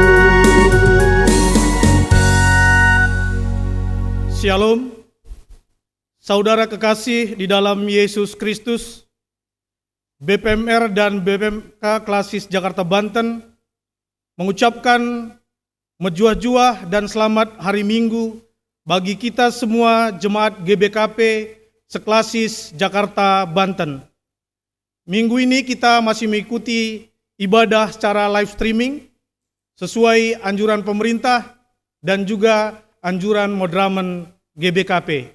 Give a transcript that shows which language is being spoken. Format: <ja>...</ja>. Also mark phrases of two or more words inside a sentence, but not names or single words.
<id>Shalom, saudara kekasih di dalam Yesus Kristus. BPMR dan BPMK Klasis Jakarta Banten mengucapkan mejuah-juah dan selamat hari Minggu bagi kita semua jemaat GBKP Seklasis Jakarta Banten. Minggu ini kita masih mengikuti ibadah secara</id> <en>live streaming</en> <id>sesuai anjuran pemerintah dan juga anjuran Modramen GBKP.</id>